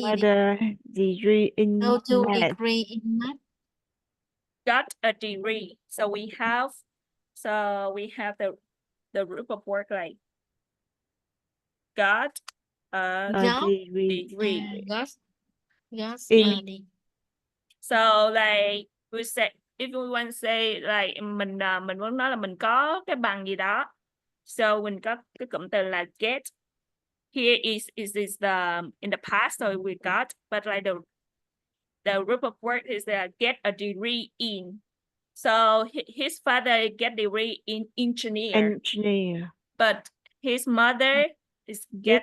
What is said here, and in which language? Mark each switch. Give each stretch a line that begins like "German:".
English: mother degree in Go to math. degree in math. Got a degree. So we have the group of work like got a Got degree. got In a degree. So like we say, if we want to say like
Vietnamese: mình muốn nói là mình có cái bằng gì đó. So mình có cái cụm từ là get.
English: Here is the in the past, so we got, but like the group of work is get a degree in. So his father get degree in engineer, but his mother is get